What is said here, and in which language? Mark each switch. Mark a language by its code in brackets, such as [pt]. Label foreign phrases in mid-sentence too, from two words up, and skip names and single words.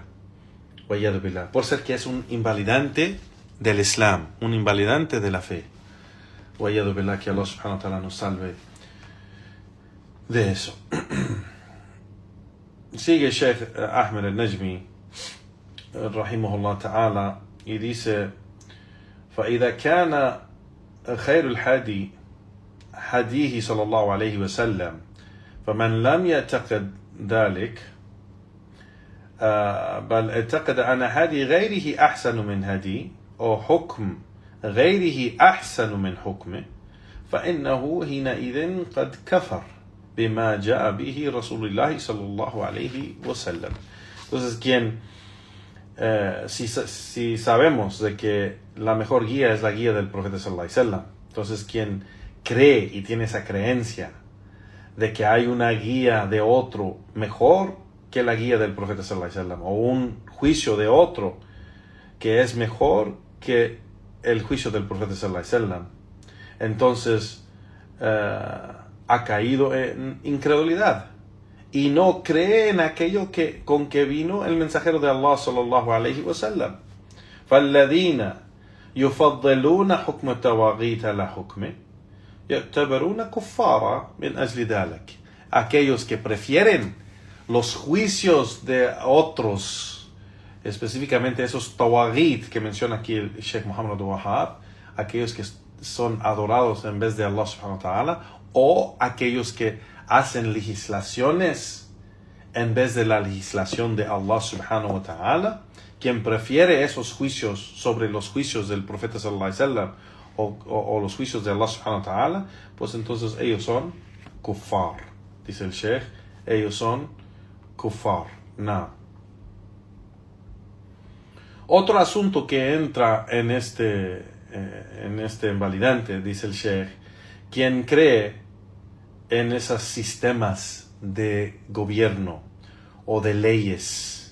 [es] Por ser que es un invalidante del Islam, un invalidante de la fe. Que Allah [ar] سبحانه وتعالى [es] nos salve de eso. Sigue Sheikh Ahmed al-Najmi, [ar] رحمه الله تعالى, [es] y dice: [ar] فإذا كان خير الحدي حديه صلى الله عليه وسلم فمن لم يعتقد ذلك بل اعتقد أن هدي غيره أحسن من هدي أو حكم غيره أحسن من حكمه فإنه حينئذ قد كفر بما جاء به رسول الله صلى الله عليه وسلم. [es] Entonces, si sabemos de que la mejor guía es la guía del profeta [ar] صلى الله عليه وسلم, [es] entonces quien cree y tiene esa creencia de que hay una guía de otro mejor que la guía del profeta [ar] صلى الله عليه وسلم, [es] o un juicio de otro que es mejor que el juicio del profeta [ar] صلى الله عليه وسلم, [es] entonces ha caído en incredulidad y no cree en aquello con que vino el mensajero de Allah [ar] صلى الله عليه وسلم. فالذين يفضلون حكم الطواغيت على حكمه يعتبرون كفارا من أجل ذلك. [es] Aquellos que prefieren los juicios de otros, específicamente esos tawaghit que menciona aquí el Sheikh Muhammad Abdul Wahhab, aquellos que son adorados en vez de Allah [ar] سبحانه وتعالى, [es] o aquellos que hacen legislaciones en vez de la legislación de Allah [ar] سبحانه وتعالى, [es] quien prefiere esos juicios sobre los juicios del profeta [ar] صلى الله عليه وسلم [es] o los juicios de Allah [ar] سبحانه وتعالى, [es] pues entonces ellos son kuffar, dice el Sheikh, ellos son kuffar. No. Otro asunto que entra en este invalidante, dice el Sheikh, quien cree en esos sistemas de gobierno o de leyes,